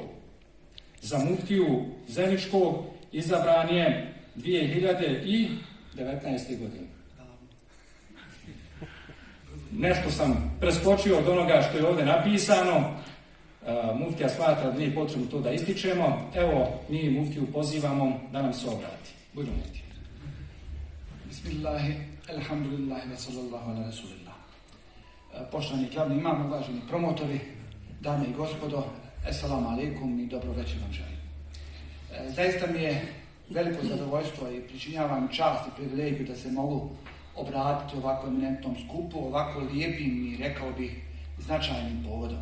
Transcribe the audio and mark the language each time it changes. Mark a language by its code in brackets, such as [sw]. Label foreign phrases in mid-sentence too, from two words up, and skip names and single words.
[bs] Za muftiju Zeničkog izabran je 2019. godine. Nešto sam preskočio od onoga što je ovdje napisano. Muftija smatra da nije potrebno to da ističemo. Evo, mi muftiju pozivamo da nam se obrati. Budemo muftija. [ar] بسم الله، الحمد لله، وصلى الله على رسول الله. [bs] Poštovani glavni imam, uvaženi promotori, dame i gospodo, [ar] السلام عليكم [bs] i dobro večer vam želim. Zaista mi je veliko zadovoljstvo i pričinjavam čast i privilegiju da se mogu obratiti ovako eminentnom skupu, ovako lijepim i rekao bih značajnim povodom.